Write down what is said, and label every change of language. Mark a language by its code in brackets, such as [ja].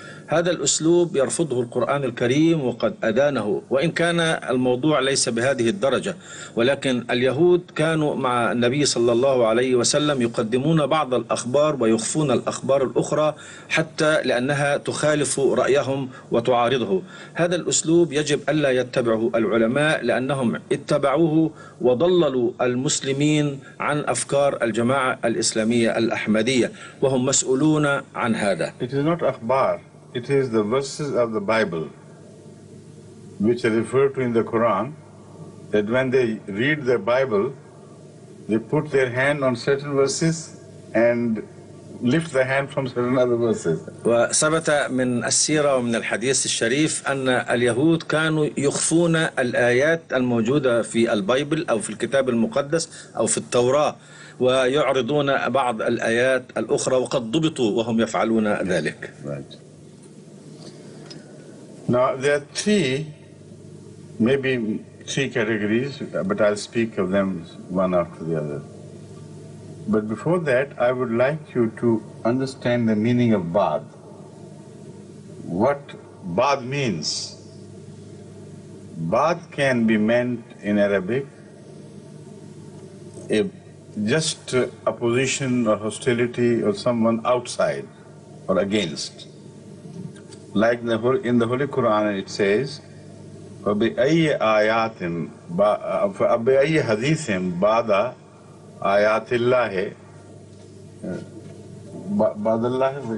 [ar] هذا الأسلوب يرفضه القرآن الكريم وقد أدانه، وإن كان الموضوع ليس بهذه الدرجة، ولكن اليهود كانوا مع النبي صلى الله عليه وسلم يقدمون بعض الأخبار ويخفون الأخبار الأخرى حتى لأنها تخالف رأيهم وتعارضه. هذا الأسلوب يجب ألا يتبعه العلماء لأنهم اتبعوه وضللوا المسلمين عن أفكار الجماعة الإسلامية الأحمدية، وهم مسؤولون عن هذا. [en] It is not أخبار. It is the verses of the Bible which are referred to in the Quran, that when they read the Bible, they put their hand on certain verses and lift the hand from certain other verses. [ar] وثبت من السيرة ومن الحديث الشريف أن اليهود كانوا يخفون الآيات الموجودة في البايبل أو في الكتاب المقدس أو في التوراة، ويعرضون بعض الآيات الأخرى وقد ضبطوا وهم يفعلون ذلك. [en] Right. Now there are maybe three categories, but I'll speak of them one after the other. But before that, I would like you to understand the meaning of Ba'd. What Ba'd means. Ba'd can be meant in Arabic just opposition or hostility or someone outside or against. Like in the Holy Quran it says, [ar] فبأي آيات فبأي حديث بعد آيات الله بعد الله